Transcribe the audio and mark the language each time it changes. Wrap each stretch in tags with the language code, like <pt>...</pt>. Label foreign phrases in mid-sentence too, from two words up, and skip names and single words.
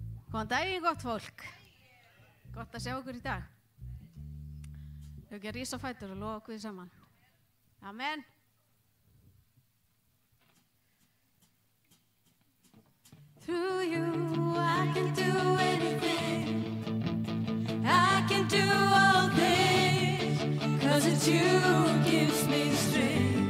<is>Góðan daginn, gott fólk. Gott að sjá ykkur í dag. Þau ekki að rísa á fætur og lofa Guði saman. Amen.</is> <en>Through you I can do anything. I can do all things. 'Cause it's you who gives me strength.</en>